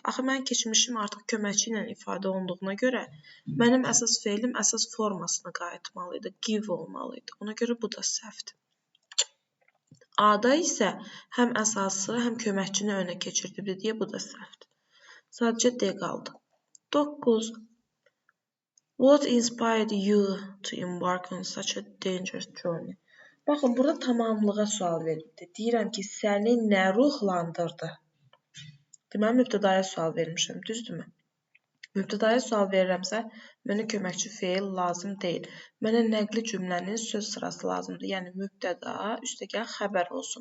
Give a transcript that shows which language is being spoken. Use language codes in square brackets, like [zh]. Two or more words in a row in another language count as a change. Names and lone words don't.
[az] Axı, mən keçmişim artıq köməkçi ilə ifadə olunduğuna görə, mənim əsas feilim əsas formasına qayıtmalıydı, give olmalıydı. Ona görə bu da səhvdir. A-da isə həm əsası, həm köməkçini önə keçirdibdir deyə bu da səhvdir. Sadəcə D qaldı. 9. [en] What inspired you to embark on such a dangerous journey? [az] Baxın, burada tamamlığa sual verildi. Deyirəm ki, səni nə ruhlandırdı? Deməli, mübtədaya sual vermişəm, düzdürmü? Mübtədaya sual verirəmsə, mənə köməkçi feil lazım deyil. Mənə nəqli cümlənin söz sırası lazımdır. Yəni, mübtəda, üstəgəl xəbər olsun.